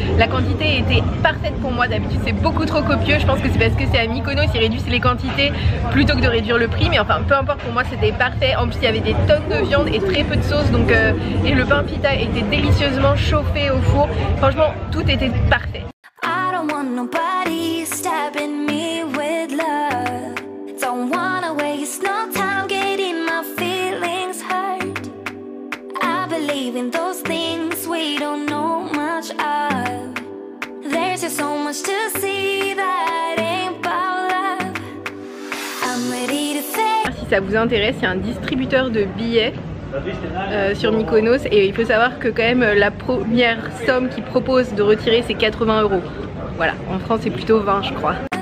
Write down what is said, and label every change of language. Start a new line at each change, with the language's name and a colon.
French: La quantité était parfaite pour moi, d'habitude c'est beaucoup trop copieux, je pense que c'est parce que c'est à Mykonos, ils réduisent les quantités plutôt que de réduire le prix, mais enfin peu importe, pour moi c'était parfait. En plus il y avait des tonnes de viande et très peu de sauce, donc et le pain pita était délicieusement chauffé au four, franchement tout était parfait.
English: I don't want nobody stabbing me with love. Don't wanna waste no time getting my feelings hurt. I believe in those things we don't know much of. There's just so much to see that ain't about love. I'm ready to face.
French: Si ça vous intéresse, il y a un distributeur de billets sur Mykonos et il faut savoir que quand même la première somme qu'ils proposent de retirer c'est 80 €. Voilà, en France c'est plutôt 20 je crois.